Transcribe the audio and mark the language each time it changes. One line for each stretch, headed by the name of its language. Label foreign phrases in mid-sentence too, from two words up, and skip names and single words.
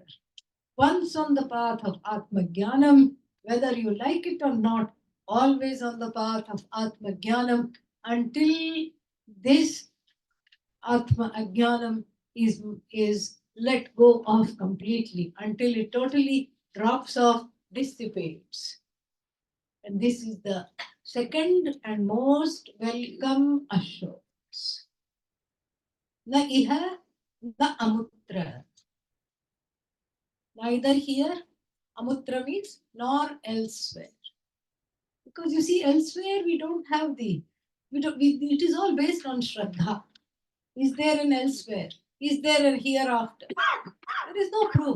English: Once on the path of
Sanskrit: आत्म ज्ञानम्,
English: whether you like it or not, always on the path of
Sanskrit: आत्म ज्ञानम्
English: until this
Sanskrit: आत्म अज्ञानम्
English: is let go of completely, until it totally drops off, dissipates. And this is the second and most welcome assurance.
Sanskrit: न इह, न अमुत्र.
English: Neither here, amutra means, nor elsewhere. Because you see, elsewhere we don't have it is all based on Shraddha. Is there an elsewhere? Is there a hereafter? There is no proof.